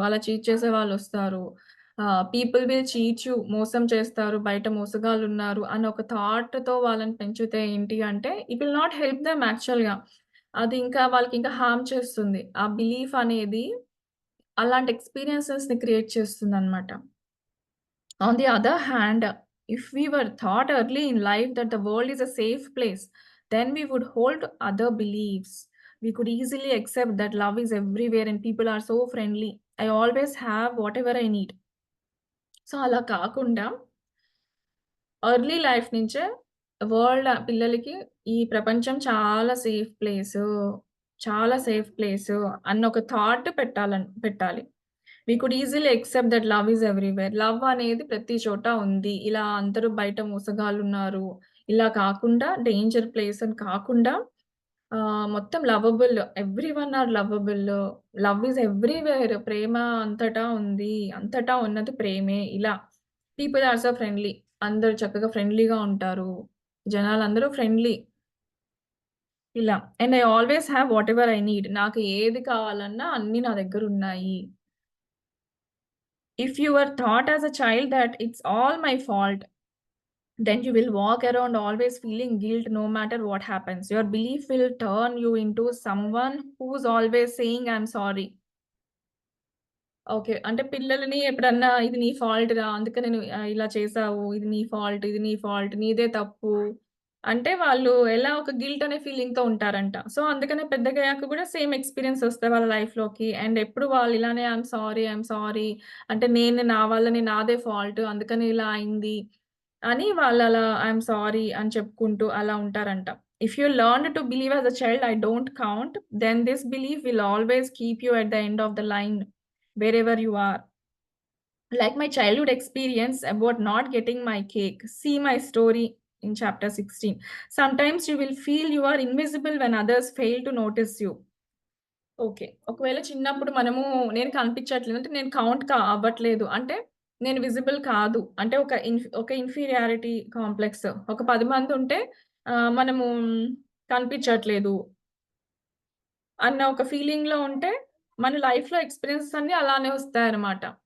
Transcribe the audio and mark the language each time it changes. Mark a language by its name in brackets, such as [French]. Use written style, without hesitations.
[Telugu] అలా cheat చేసేవాళ్ళొస్తారు. [English] people will cheat you [Telugu] మోసం చేస్తారు. బయట మోసగాళ్ళున్నారు అని ఒక థాట్‌తో వాళ్ళని పెంచితే ఏంటి అంటే [English] it will not help them [Telugu] యాక్చువల్‌గా. అది ఇంకా వాళ్ళకింకా హార్మ్ చేస్తుంది. ఆ బిలీఫ్ అనేది అలాంటి ఎక్స్‌పీరియన్సెస్‌ని create చేస్తుందనమాట. [English] On the other hand, if we were taught early in life that the world is a safe place, then we would hold other beliefs. We could easily accept that love is everywhere and people are so friendly. I always have whatever I need. [Telugu] So, అలా కాకుండా early life నుంచే world పిల్లలకి ఈ ప్రపంచం చాలా safe place, చాలా safe place అన్న ఒక థాట్ పెట్టాలి. [English] We could easily accept that love is everywhere. [Telugu] Love అనేది ప్రతి చోట ఉంది. ఇలా అందరూ బయట మోసగాళ్ళున్నారు. ఇలా కాకుండా డేంజర్ ప్లేస్ అని కాకుండా మొత్తం lovable. [English] Everyone are lovable. Love is everywhere. [Telugu] ప్రేమ అంతటా ఉంది. అంతటా ఉన్నది ప్రేమే. ఇలా [English] People are so friendly. [Telugu] అందరూ చక్కగా ఫ్రెండ్లీగా ఉంటారు. జనాలందరూ ఫ్రెండ్లీ. ఇలా. [English] And I always have whatever I need. [Telugu] నాకు ఏది కావాలన్నా అన్నీ నా దగ్గరున్నాయి. [English] If you were taught as a child that it's all my fault, then you will walk around always feeling guilt no matter what happens. Your belief will turn you into someone who's always saying, I'm sorry. Okay. [Telugu] అంటే పిల్లలని ఎప్పుడన్నా ఇది నీ fault రా! అందుకే నేను ఇలా చేశావు. ఇది నీ ఫాల్ట్, ఇది నీ ఫాల్ట్, నీదే తప్పు. అంటే వాళ్ళు ఎలా ఒక గిల్ట్ అనే ఫీలింగ్‌తో ఉంటారంట. సో, అందుకనే పెద్దగయ్యాక కూడా సేమ్ ఎక్స్‌పీరియన్స్ ఒస్తాయి వాళ్ళ లైఫ్‌లోకి. అండ్ ఎప్పుడు వాళ్ళు ఇలానే ఐయామ్ సారీ, ఐయామ్ సారీ అంటే నేను నా వల్లనే నాదే ఫాల్ట్ అందుకని ఇలా అయింది అని వాళ్ళలా ఐయామ్ సారీ అని చెప్పుకుంటూ అలా ఉంటారంట. [English] If you learned to believe as a child, I don't count, then this belief will always keep you at the end of the line. Wherever you are. Like my childhood experience about not getting my cake. See my story in chapter 16. Sometimes you will feel you are invisible when others fail to notice you. Okay. [Telugu] ఒకవేళ చిన్నప్పుడు మనము నేను కనిపించట్లేదు అంటే నేను అవ్వట్లేదు. అంటే నేను విజిబుల్ కాదు. అంటే ఒక ఇన్ఫీరియారిటీ కాంప్లెక్స్. ఒక 10 మందుంటే మనము కనిపించట్లేదు అన్న ఒక ఫీలింగ్‌లో ఉంటే మన లైఫ్‌లో ఎక్స్‌పీరియన్సెస్ అన్నీ అలానే వస్తాయన్నమాట.